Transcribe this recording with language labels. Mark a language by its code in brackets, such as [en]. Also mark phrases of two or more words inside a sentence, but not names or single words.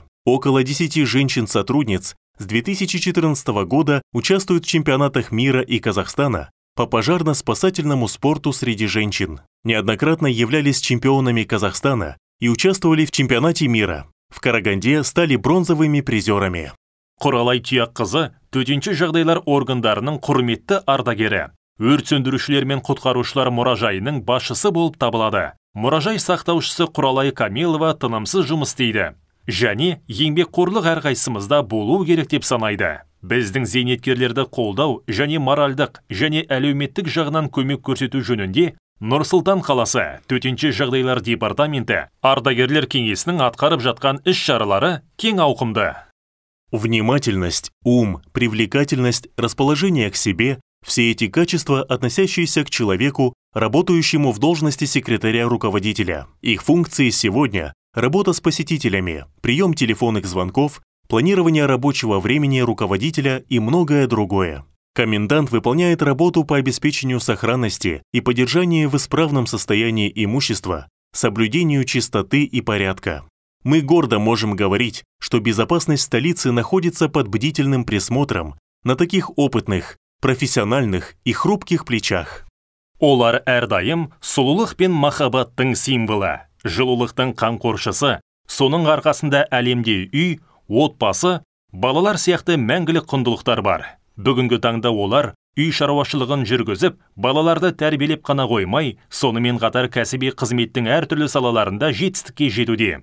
[ru] Около 10 женщин-сотрудниц с 2014 года участвуют в чемпионатах мира и Казахстана по пожарно-спасательному спорту среди женщин. Неоднократно являлись чемпионами Казахстана и участвовали в чемпионате мира. В Караганде стали бронзовыми призерами. [kk] Құралай Тұяққызы төтенше жағдайлар органдарының құрметті ардагері. Өрт сөндірушілер мен құтқарушылар мұражайының басшысы болып табылады. Мұражай сақтаушысы Құралай Камилова тынымсыз жұмыс істейді. Және еңбекқорлық әрқайсымызда болу керек деп санайды. Біздің зейнеткерлерді қолдау және моральдық және әлеуметтік жағынан көмек көрсету жөнінде Нұр-Сұлтан қаласы төтенше жағдайлар департаменті ардагерлер кеңесінің атқарып жатқан іс-шаралары кең ауқымды. [ru] Внимательность, ум, привлекательность, расположение к себе – все эти качества, относящиеся к человеку, работающему в должности секретаря-руководителя. Их функции сегодня – работа с посетителями, прием телефонных звонков, планирование рабочего времени руководителя и многое другое. Комендант выполняет работу по обеспечению сохранности и поддержанию в исправном состоянии имущества, соблюдению чистоты и порядка. Мы гордо можем говорить, что безопасность столицы находится под бдительным присмотром на таких опытных, профессиональных и хрупких плечах. [kk] Олар әрдайым сұлулық пен махаббаттың символы, жылулықтың қамқоршысы, соның арқасында әлемде үй, отбасы, балалар сияқты мәңгілік құндылықтар бар. Бүгінгі таңда олар үй шаруашылығын жүргізіп, балаларды тәрбиелеп қана қоймай, сонымен қатар кәсіби қызметтің әртүрлі салаларында жетістікке жетуде.